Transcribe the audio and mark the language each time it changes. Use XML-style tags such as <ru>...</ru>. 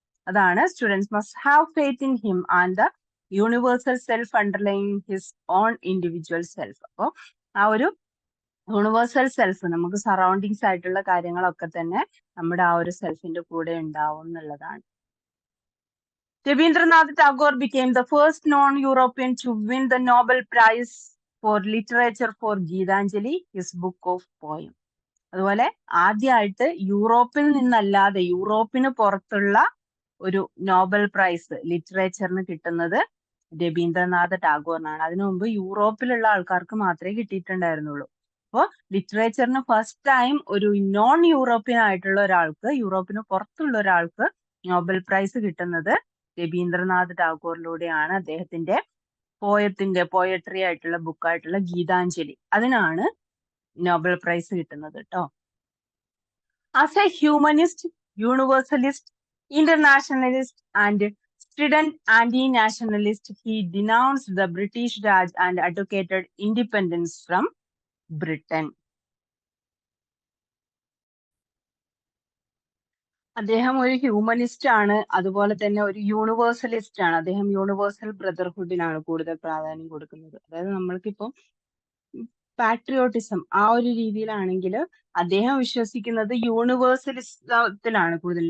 <ml>അതാണ്</ml> <en>Students must have faith in him and the universal self underlying his own individual self.</en> <ml>അപ്പോൾ ആ ഒരു universal self, നമുക്ക് surroundings ആയിട്ടുള്ള കാര്യങ്ങളൊക്കെ തന്നെ നമ്മുടെ ആ ഒരു സെൽഫിന്റെ കൂടെ ഉണ്ടാവും എന്നുള്ളതാണ്.</ml> <en>Rabindranath Tagore became the first non-European to win the Nobel Prize for Literature for Geetanjali, his book of poem.</en> <ml>അതുപോലെ ആദ്യമായിട്ട് യൂറോപ്പിൽ നിന്നല്ലാതെ യൂറോപ്പിന് പുറത്തുള്ള ഒരു നോബൽ പ്രൈസ് ലിറ്ററേച്ചറിന് കിട്ടുന്നത് രവീന്ദ്രനാഥ് ടാഗോറിനാണ്. അതിനു മുമ്പ് യൂറോപ്പിലുള്ള ആൾക്കാർക്ക് മാത്രമേ കിട്ടിയിട്ടുണ്ടായിരുന്നുള്ളൂ. അപ്പോൾ ലിറ്ററേച്ചറിന് ഫസ്റ്റ് ടൈം ഒരു നോൺ യൂറോപ്യൻ ആയിട്ടുള്ള ഒരാൾക്ക്, യൂറോപ്പിന് പുറത്തുള്ള ഒരാൾക്ക് നോബൽ പ്രൈസ് കിട്ടുന്നത് രവീന്ദ്രനാഥ് ടാഗോറിലൂടെയാണ്. അദ്ദേഹത്തിന്റെ പോയട്രി ആയിട്ടുള്ള ബുക്കായിട്ടുള്ള ഗീതാഞ്ജലി, അതിനാണ് നോബൽ പ്രൈസ് കിട്ടുന്നത് കേട്ടോ.</ml> <en>As a humanist, universalist, internationalist and strident anti-nationalist, he denounced the British Raj and advocated independence from Britain.</en> <ml>അദ്ദേഹം ഒരു ഹ്യൂമനിസ്റ്റ് ആണ്, അതുപോലെ തന്നെ ഒരു യൂണിവേഴ്സലിസ്റ്റ് ആണ്. അദ്ദേഹം യൂണിവേഴ്സൽ ബ്രദർഹുഡിനാണ് കൂടുതൽ പ്രാധാന്യം കൊടുക്കുന്നത്. അതായത് നമ്മൾക്കിപ്പം പാട്രിയോട്ടിസം ആ ഒരു രീതിയിലാണെങ്കിൽ അദ്ദേഹം വിശ്വസിക്കുന്നത് യൂണിവേഴ്സലിസത്തിലാണ് കൂടുതൽ.</ml>